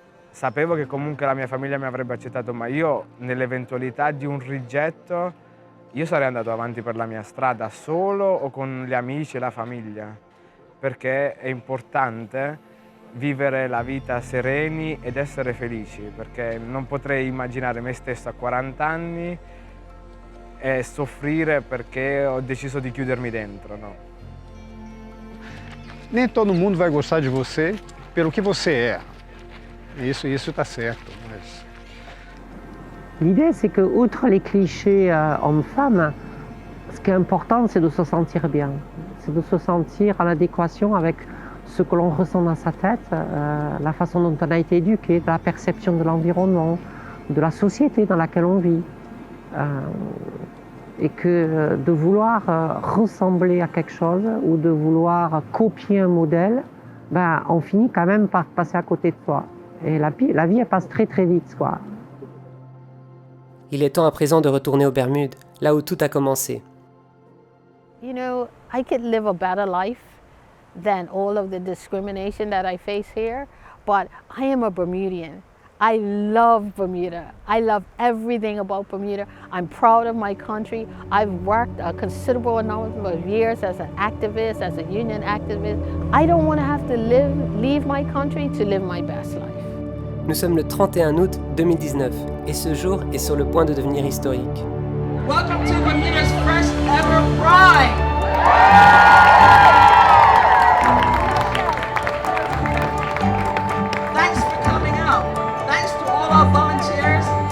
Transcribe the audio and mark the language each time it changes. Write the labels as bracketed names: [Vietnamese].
[Italian] Sapevo che comunque la mia famiglia mi avrebbe accettato, ma io nell'eventualità di un rigetto, io sarei andato avanti per la mia strada solo o con gli amici e la famiglia, perché è importante vivere la vita sereni ed essere felici, perché non potrei immaginare me stesso a 40 anni e soffrire perché ho deciso di chiudermi dentro, no. [Portuguese] Nem todo mundo vai gostar de você pelo que você é. Isso está certo. Mas... [French] L'idée, c'est que, outre les clichés hommes-femmes, ce qui est important, c'est de se sentir bien. C'est de se sentir en adéquation avec ce que l'on ressent dans sa tête, la façon dont on a été éduqué, la perception de l'environnement, de la société dans laquelle on vit. Et que de vouloir ressembler à quelque chose ou de vouloir copier un modèle, ben, on finit quand même par passer à côté de soi. Et la vie, elle passe très très vite, quoi. Il est temps à présent de retourner aux Bermudes, là où tout a commencé. [English] You know, I could live a better life than all of the discrimination that I face here, but I am a Bermudian. I love Bermuda. I love everything about Bermuda. I'm proud of my country. I've worked a considerable number of years as an activist, as a union activist. I don't want to have to leave my country to live my best life. [French] Nous sommes le 31 août 2019 et ce jour est sur le point de devenir historique. [English] Welcome to Bermuda's first ever Pride! Thanks for coming out. Thanks to all our volunteers.